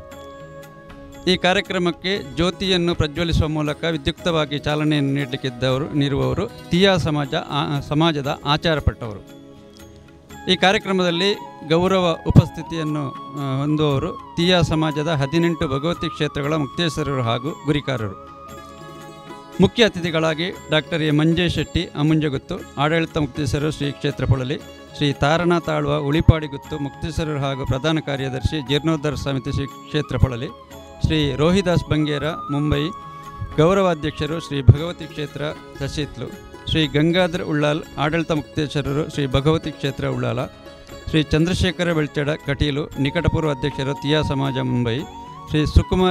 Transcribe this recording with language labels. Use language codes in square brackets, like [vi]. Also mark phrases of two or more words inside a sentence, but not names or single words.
[kn] ಈ ಕಾರ್ಯಕ್ರಮಕ್ಕೆ ಜ್ಯೋತಿಯನ್ನು ಪ್ರಜ್ವಲಿಸುವ ಮೂಲಕ ವಿದ್ಯುಕ್ತವಾಗಿ ಚಾಲನೆಯನ್ನು ನೀಡುವವರು ತಿಯಾ ಸಮಾಜದ ಆಚಾರಪಟ್ಟವರು. ಈ ಕಾರ್ಯಕ್ರಮದಲ್ಲಿ ಗೌರವ ಉಪಸ್ಥಿತಿಯನ್ನು ಹೊಂದುವವರು ತಿಯಾ ಸಮಾಜದ 18 ಭಗವತಿ ಕ್ಷೇತ್ರಗಳ ಮುಕ್ತೇಶ್ವರರು ಹಾಗೂ ಗುರಿಕಾರರು. ಮುಖ್ಯ ಅತಿಥಿಗಳಾಗಿ ಡಾಕ್ಟರ್ ಎ ಮಂಜೇಶ್ ಶೆಟ್ಟಿ ಅಮುಂಜಗುತ್ತು, ಆಡಳಿತ ಮುಕ್ತೇಶ್ವರರು ಶ್ರೀ ಕ್ಷೇತ್ರ ಪೊಳಲಿ, ಶ್ರೀ ತಾರಣ ತಾಳ್ವ ಉಳಿಪಾಡಿಗುತ್ತು ಮುಕ್ತೇಶ್ವರರು ಹಾಗೂ ಪ್ರಧಾನ ಕಾರ್ಯದರ್ಶಿ ಜೀರ್ಣೋದ್ಧಾರ ಸಮಿತಿ ಶ್ರೀ ಕ್ಷೇತ್ರ ಪೊಳಲಿ, ಶ್ರೀ ರೋಹಿದಾಸ್ ಬಂಗೇರ ಮುಂಬೈ ಗೌರವಾಧ್ಯಕ್ಷರು ಶ್ರೀ ಭಗವತಿ ಕ್ಷೇತ್ರ ಸಶೀತ್ಲು, ಶ್ರೀ ಗಂಗಾಧರ್ ಉಳ್ಳಾಲ್ ಆಡಳಿತ ಮುಕ್ತೇಶ್ವರರು ಶ್ರೀ ಭಗವತಿ ಕ್ಷೇತ್ರ ಉಳ್ಳಾಲ, ಶ್ರೀ ಚಂದ್ರಶೇಖರ ಬೆಳ್ಚಡ ಕಟೀಲು ನಿಕಟಪೂರ್ವ ಅಧ್ಯಕ್ಷರು ತಿಯಾ ಸಮಾಜ ಮುಂಬೈ, ಶ್ರೀ ಸುಕುಮಾರ್